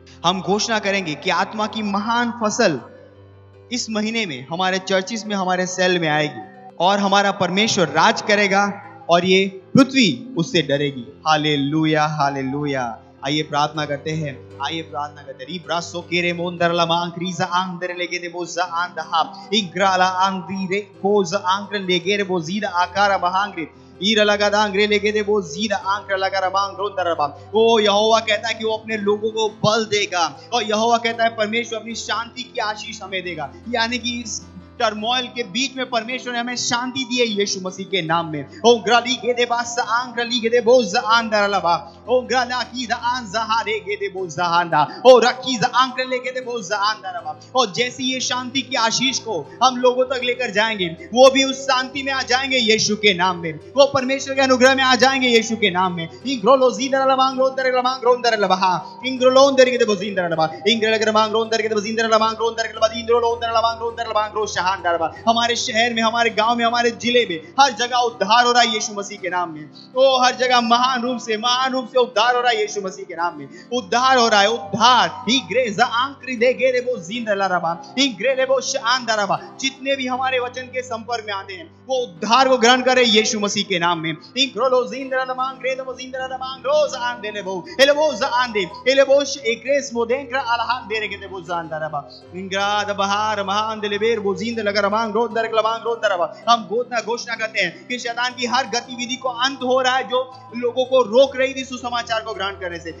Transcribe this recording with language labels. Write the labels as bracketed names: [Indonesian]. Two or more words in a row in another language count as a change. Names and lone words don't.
[Hindi] हम घोषणा करेंगे कि आत्मा की महान फसल इस महीने में हमारे चर्चिस में, हमारे सेल में आएगी, और हमारा परमेश्वर राज करेगा और ये पृथ्वी उससे डरेगी। हालेलुया, हालेलुया। आइए प्रार्थना करते हैं, आइए प्रार्थना करते हैं। रिब्रासो केरे मोंदरला मांक्रीजा आंदर लेगे दे बोजा आंदहा इग्राला आंदी रे बोजा आंक्र लेगे रे बोजीदा आकारा बहांग्रे ईरा लगा दांग्रे लेगे दे बोजीदा आंक्र लगा रबांग रोंदरबा। ओ यहोवा कहता है कि वो अपने लोगों को बल देगा, और यहोवा कहता है परमेश्वर अपनी शांति की आशीष हमें देगा। यानी कि इस टर्मोइल के बीच में परमेश्वर ने हमें शांति दी है यीशु मसीह के नाम में। ओ ग्राली के दे बास आंग्रली के दे बोज आंदरलबा ओ ग्राला की द आंजहारे के दे बोज आंदा ओ रखी द आंग्रले के दे बोज आंदरबा। और जैसे ये शांति की आशीष को हम लोगों तक लेकर जाएंगे, वो भी उस शांति में आ जाएंगे यीशु के नाम में। वो परमेश्वर के अनुग्रह में आ जाएंगे यीशु के नाम में। इंग्रोलो जीदरलबांग रोंदरलबांग रोंदरलबा इंग्रोलोंदर के दे बोजिंदरलबा इंग्रलगरबांग रोंदर के दे बोजिंदरलबांग रोंदरलबा इंग्रोलोंदरलबांग रोंदरलबांग रोशहा। हमारे शहर में, हमारे गांव में, हमारे जिले में हर जगह उद्धार हो रहा है यीशु मसीह के नाम में। ओ हर जगह महान रूप से उद्धार हो रहा है यीशु मसीह के नाम में। उद्धार हो रहा है, उद्धार। ही ग्रेजा आंक्री दे गेरे वो जिंदला रबा ही ग्रेले वो शानदा रबा। जितने भी हमारे वचन के संपर्क में आते हैं वो उद्धार को ग्रहण करे यीशु मसीह के नाम में। इंग्रोलो जिंदला नमांग ग्रेद वो जिंदला नमांग रोज आंदे ले वो एले वो आंदे एले वो एग्रेस मोदेंक्रा अलहान दे रे के वो जानदा रबा इंग्राद बहार महान दे ले बेर वो हम घोषणा करते हैं कि शैतान की हर गतिविधि को अंत हो रहा है जो लोगों को रोक रही थी सुसमाचार को ग्रहण करने से।